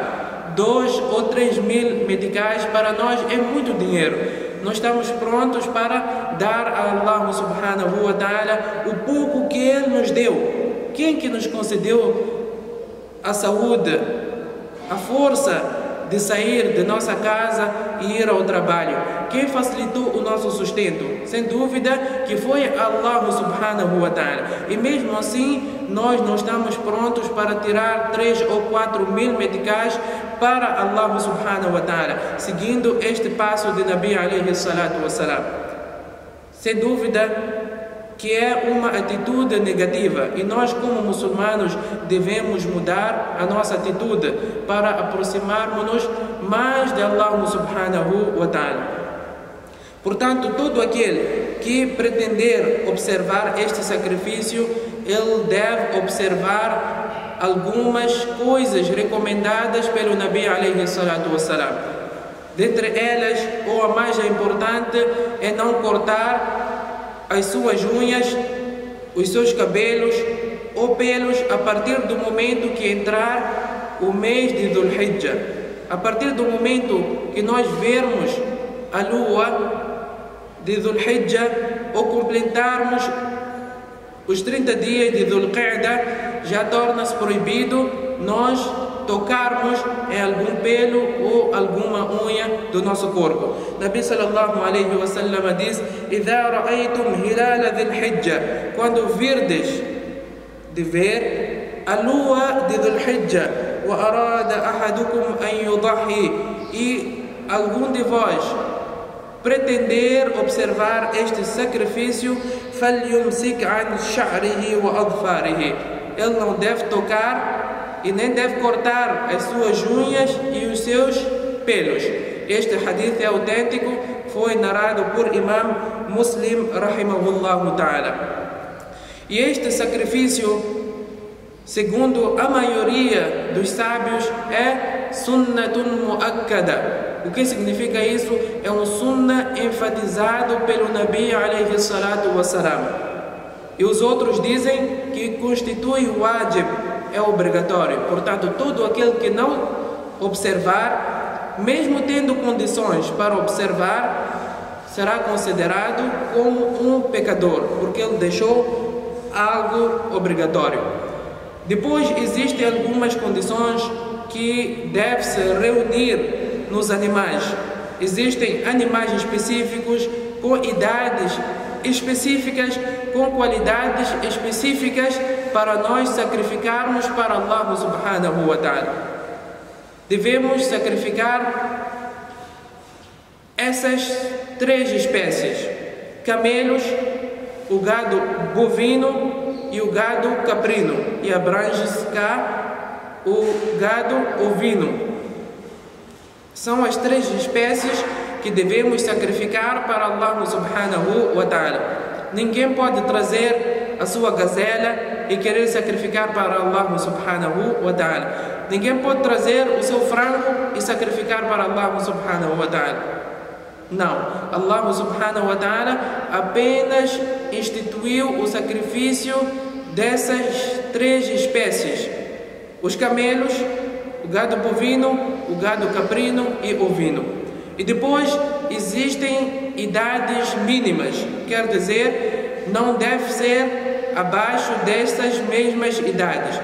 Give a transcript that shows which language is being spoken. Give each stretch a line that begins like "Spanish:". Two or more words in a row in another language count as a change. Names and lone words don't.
Portuguese: 2 ou 3 mil meticais para nós é muito dinheiro. Nós estamos prontos para dar a
Arabic: الله سبحانه وتعالى
Portuguese: o pouco que Ele nos deu. Quem que nos concedeu a saúde, a força de sair de nossa casa e ir ao trabalho? Quem facilitou o nosso sustento? Sem dúvida que foi
Arabic: الله سبحانه وتعالى.
Portuguese: E mesmo assim, nós não estamos prontos para tirar 3 ou 4 mil meticais para
Arabic: الله سبحانه وتعالى,
Portuguese: seguindo este passo de
Arabic: نبي عليه الصلاة والسلام.
Portuguese: Sem dúvida que é uma atitude negativa e nós como muçulmanos devemos mudar a nossa atitude para aproximarmos-nos mais de
Arabic: الله سبحانه وتعالى.
Portuguese: Portanto, todo aquele que pretender observar este sacrifício, ele deve observar algumas coisas recomendadas pelo
Arabic: نبي عليه الصلاة والسلام.
Portuguese: Dentre elas, ou a mais importante, é não cortar as suas unhas, os seus cabelos ou pelos a partir do momento que entrar o mês de Dhul Hijjah. A partir do momento que nós vermos a lua de Dhul Hijjah ou completarmos os 30 dias de Dhul Qa'dah, já torna-se proibido nós tocarmos em algum pelo ou alguma unha do nosso corpo.
Arabic: نبي صلى الله عليه وسلم
Portuguese: diz:
Arabic: "إذا رأيتم هلال ذي الحجة",
Portuguese: quando virdes de ver a lua de Dhul Hijjah,
Arabic: وأراد أحدكم أن يضحي,
Portuguese: e algum de vós pretender observar este sacrifício,
Arabic: فليمسك عن شعره وأظفاره,
Portuguese: ele não deve tocar e nem deve cortar as suas unhas e os seus pelos. Este hadith é autêntico, foi narrado por Imam Muslim
Arabic: رحمه الله تعالى.
Portuguese: E este sacrifício, segundo a maioria dos sábios, é
Arabic: سنة مؤكدة.
Portuguese: O que significa isso? É um sunnah enfatizado pelo
Arabic: نبي عليه الصلاة والسلام.
Portuguese: E os outros dizem que constitui o wajib, é obrigatório. Portanto, todo aquele que não observar, mesmo tendo condições para observar, será considerado como um pecador, porque ele deixou algo obrigatório. Depois, existem algumas condições que deve-se reunir nos animais. Existem animais específicos, com idades específicas, com qualidades específicas para nós sacrificarmos para
Arabic: الله سبحانه وتعالى.
Portuguese: Devemos sacrificar essas 3 espécies: camelos, o gado bovino e o gado caprino, e abrange-se cá o gado ovino. São as 3 espécies que devemos sacrificar para
Arabic: الله سبحانه وتعالى.
Portuguese: Ninguém pode trazer a sua gazela e querer sacrificar para
Arabic: الله سبحانه وتعالى.
Portuguese: Ninguém pode trazer o seu frango e sacrificar para
Arabic: الله سبحانه وتعالى.
Portuguese: Não,
Arabic: الله سبحانه وتعالى
Portuguese: apenas instituiu o sacrifício dessas 3 espécies: os camelos, o gado bovino, o gado caprino e ovino. E depois existem idades mínimas, quer dizer, não deve ser abaixo destas mesmas idades.